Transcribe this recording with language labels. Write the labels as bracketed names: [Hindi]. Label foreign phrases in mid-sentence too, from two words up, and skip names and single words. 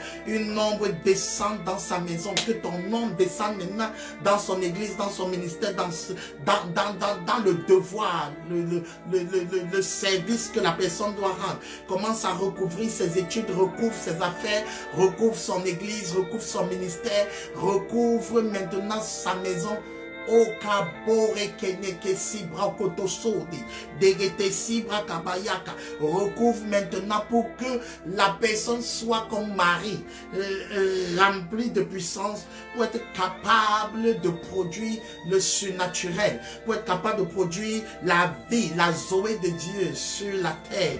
[French] Une ombre descend dans sa maison, que ton ombre descende maintenant dans son église, dans son ministère, dans le devoir, le service que la personne doit rendre. Commence à recouvrir ses études, recouvre ses affaires, recouvre son église, recouvre son ministère, recouvre maintenant sa maison. O kabore keneke sibra kotosodi, degete sibra kabayaka. Recouvre maintenant pour que la personne soit comme Marie, remplie de puissance, pour être capable de produire le surnaturel, pour être capable de produire la vie, la Zoé de Dieu sur la terre.